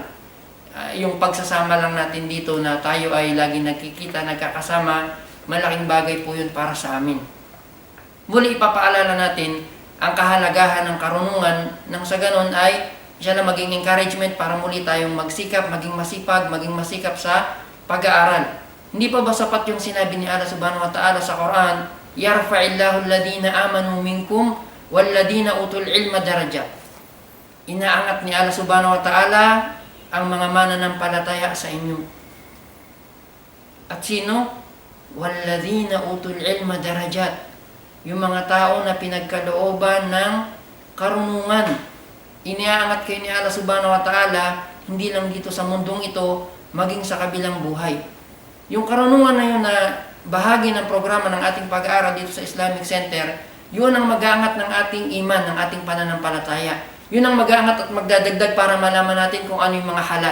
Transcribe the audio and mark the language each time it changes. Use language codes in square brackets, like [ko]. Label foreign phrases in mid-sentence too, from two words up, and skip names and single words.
[tl] Yung pagsasama lang natin dito na tayo ay lagi nagkikita, nagkakasama, malaking bagay po yun para sa amin. Muli ipapaalala natin ang kahalagahan ng karunungan, nang sa ganon ay siya na maging encouragement para muli tayong magsikap, maging masipag, maging masikap sa pag-aaral. Hindi pa ba sapat yung sinabi ni Allah [ar] سبحانه وتعالى [tl] sa Quran, [ar] "يرفع الله الذين آمنوا منكم والذين أوتوا العلم درجات." [tl] Inaangat ni Allah [ar] سبحانه وتعالى [tl] ang mga mananampalataya sa inyo. At sino? [ar] والذين أوتوا العلم درجات. [tl] Yung mga tao na pinagkalooban ng karunungan. Iniaangat kayo ni Allah [ar] سبحانه وتعالى, [tl] hindi lang dito sa mundong ito, maging sa kabilang buhay. Yung karunungan na yun na bahagi ng programa ng ating pag-aaral dito sa Islamic Center, yun ang mag-aangat ng ating iman, ng ating pananampalataya. Yun ang mag-aangat at magdadagdag para malaman natin kung ano yung mga halal.